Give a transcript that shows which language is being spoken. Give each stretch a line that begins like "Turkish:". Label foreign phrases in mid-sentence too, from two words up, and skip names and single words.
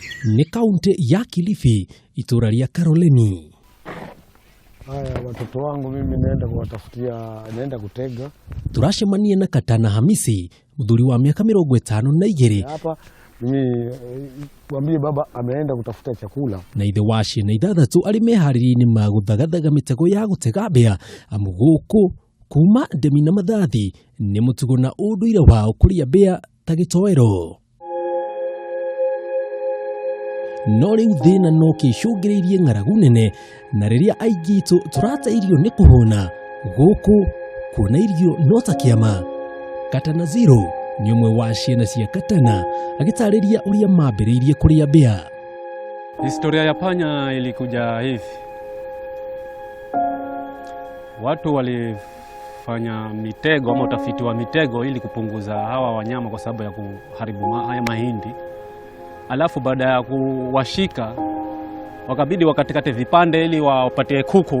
Kikuyu: Ni kaunti ya Kilifi, itura ria Karoreni.
Swahili: Haya, watoto wangu mimi naenda kutega.
Kikuyu: Turacemania na Katana Hamisi, muthuri wa miaka 52.
Swahili: Hapa mimi Wambui baba ameenda kutafuta chakula.
Kikuyu: Na ithe wa ciana 6 ari meharĩrĩria-inĩ ma gũthagathaga mĩtego ya gũtega mbĩa amu gũkũ kuuma ndemi na mathathi nĩ mutugo na unduire wao kuria mbĩa ta Gitoero. No rĩu thĩna no kĩcũngĩrĩirie ng'aragu nene, na rĩrĩa aingĩ itũ tũrateirio nĩ kũhũna gũkũ kuona irio no ta kĩama. Katana Zero ni ũmwe wa ciana cia Katana agĩtarĩria ũrĩa mambĩrĩirie kuria mbĩa.
Swahili: Historia ya panya ilikuja hivi. Watu walifanya mitego ama utafiti wa mitego ili kupunguza hawa wanyama kwa sababu ya kuharibu haya mahindi. Alafu baada ya kuwashika wakabidi wakatikate vipande ili wapatie kuku.